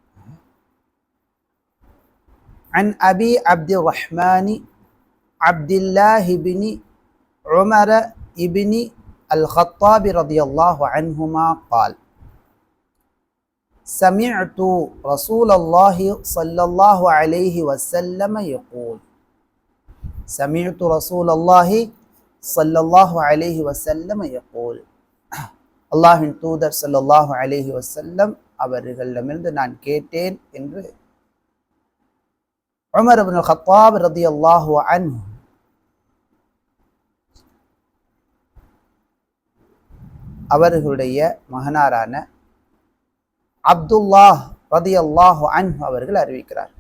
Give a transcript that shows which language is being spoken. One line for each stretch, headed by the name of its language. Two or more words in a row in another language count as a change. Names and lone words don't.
Arabic: عن أبي عبد الرحمن عبد الله بن عمر ابن الخطاب رضي الله عنهما قال: سمعت رسول الله صلى الله عليه وسلم يقول. سمعت رسول الله صلى الله عليه وسلم يقول.
Tamil: அல்லாஹ்வின் தூதர்
Arabic: صلى الله عليه وسلم
Tamil: அவர்களிடமிருந்து நான் கேட்டேன் என்று உமர் இப்னு கத்தாப்
Arabic: رضي الله عنه
Tamil: அவர்களுடைய மகனாரான அப்துல்லாஹ்
Arabic: رضي الله عنه
Tamil: அவர்கள் அறிவிக்கிறார்கள்.